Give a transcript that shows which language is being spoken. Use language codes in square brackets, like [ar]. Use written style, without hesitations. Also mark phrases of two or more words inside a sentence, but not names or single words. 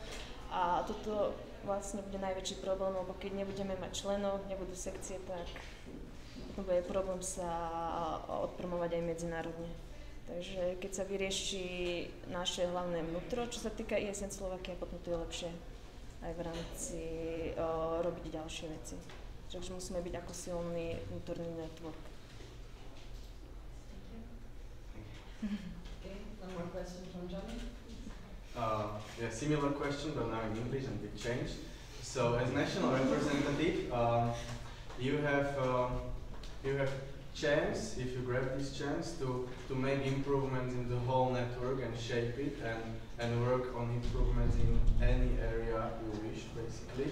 [sk] A toto vlastne bude najväčší problém, lebo keď nebudeme mať členov, nebudú sekcie, tak potom bude problém sa odpromovať aj medzinárodne. Takže keď sa vyrieši naše hlavné vnútro, čo sa týka ESN Slovakia, potom to je lepšie aj v rámci robiť ďalšie veci. Takže musíme byť ako silný vnútorný network. [en] Okay, one more question from Johnny. Yeah, similar question, but now in English and big change. So, as national representative, you have chance, if you grab this chance, to make improvements in the whole network and shape it and work on improvements in any area you wish, basically.